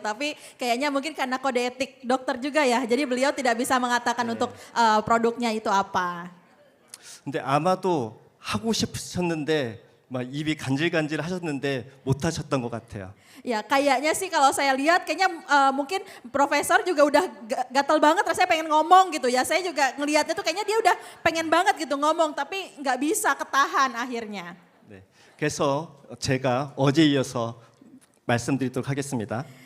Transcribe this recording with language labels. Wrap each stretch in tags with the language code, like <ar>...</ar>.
<id>Tapi kayaknya mungkin karena kode etik dokter juga ya, jadi beliau tidak bisa mengatakan untuk produknya itu apa.</id> <ko>근데 아마도 하고 싶으셨는데 막 입이 간질간질 하셨는데 못 하셨던 것 같아요.</ko> <id>Ya kayaknya sih kalau saya lihat kayaknya mungkin profesor juga udah gatal banget rasanya pengen ngomong gitu ya. Saya juga ngelihatnya tuh kayaknya dia udah pengen banget gitu ngomong tapi nggak bisa ketahan akhirnya.</id> <ko>네, 그래서 제가 어제 이어서 말씀드리도록 하겠습니다.</ko>